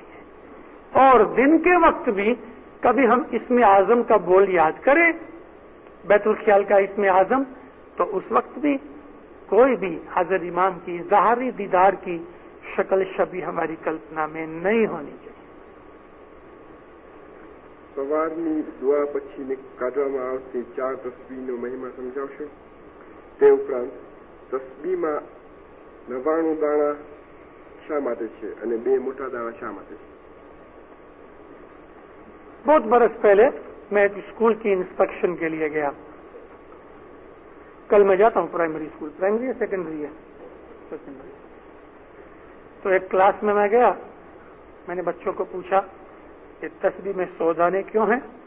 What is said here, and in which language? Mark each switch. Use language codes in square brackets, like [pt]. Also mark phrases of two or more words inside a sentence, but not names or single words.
[ur] اور دن کے وقت بھی کبھی ہم اسم اعظم کا بول یاد کریں, بیت الخیال کا اسم اعظم, تو اس وقت بھی کوئی بھی حضرت امام کی ظاہری دیدار کی شکل شبیہ ہماری کلپنا میں نہیں ہونی چاہیے. [gu] સવારની દુઆ પછી કાઢવામાં આવતી 4 તસ્બીહનો મહિમા સમજાવશો? તે ઉપરાંત તસ્બીહમાં 99 દાણા શા માટે છે અને 2 મોટા દાણા શા માટે છે? [ur] بہت برس پہلے میں ایک اسکول کی انسپیکشن کے لیے گیا. کل میں جاتا ہوں [en] primary school. [ur] پرائمری ہے سیکنڈری ہے؟ سیکنڈری. تو ایک کلاس میں گیا. میں نے بچوں کو پوچھا کہ تسبیح میں 100 دانے کیوں ہیں؟